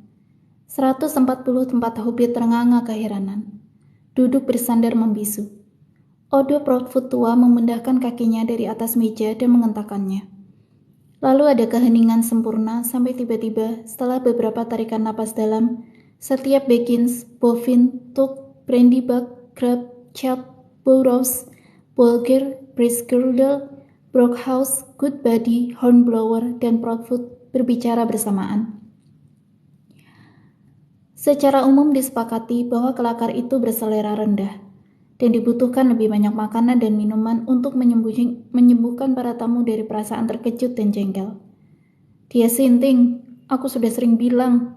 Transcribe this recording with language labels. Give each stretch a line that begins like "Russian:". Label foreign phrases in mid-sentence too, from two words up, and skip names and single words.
Indonesian: 144 hobbit ternganga keheranan. Duduk bersandar membisu. Odo Proudfoot tua memindahkan kakinya dari atas meja dan mengentakkannya. Lalu ada keheningan sempurna sampai tiba-tiba setelah beberapa tarikan napas dalam, setiap Baggins, Boffin, Took, Brandybuck, Crabbe, Chubb, Burrows, Bolger, Bracegirdle, Brockhouse, Goodbody, Hornblower, dan Proudfoot berbicara bersamaan. Secara umum disepakati bahwa kelakar itu berselera rendah dan dibutuhkan lebih banyak makanan dan minuman untuk menyembuhkan para tamu dari perasaan terkejut dan jengkel. Dia sinting, aku sudah sering bilang.